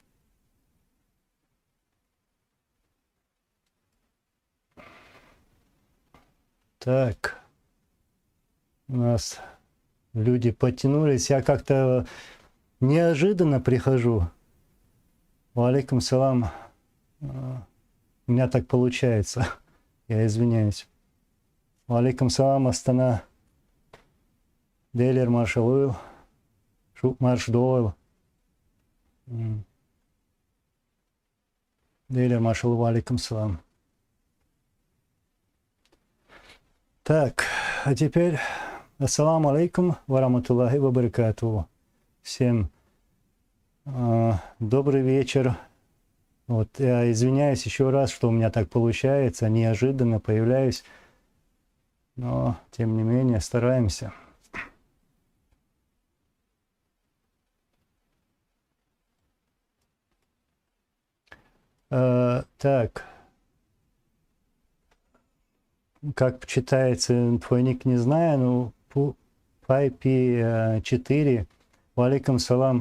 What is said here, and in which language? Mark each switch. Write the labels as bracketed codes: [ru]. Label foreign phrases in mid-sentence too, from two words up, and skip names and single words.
[ru] Так, у нас люди подтянулись. Я как-то неожиданно прихожу. [ar] وعليكم السلام. [ru] У меня так получается. Я извиняюсь. [ar] وعليكم السلام, Астана. Дейлер Маршалуил. Шуп Марш Дойл. Дейлер Маршалуил, وعليكم السلام. [ru] Так, а теперь [ar] السلام عليكم ورحمة الله وبركاته. [ru] Всем добрый вечер. Вот, я извиняюсь еще раз, что у меня так получается, неожиданно появляюсь, но тем не менее стараемся. Так, как читается твой ник, не знаю, ну, Пайпи 4, [ar] وعليكم السلام.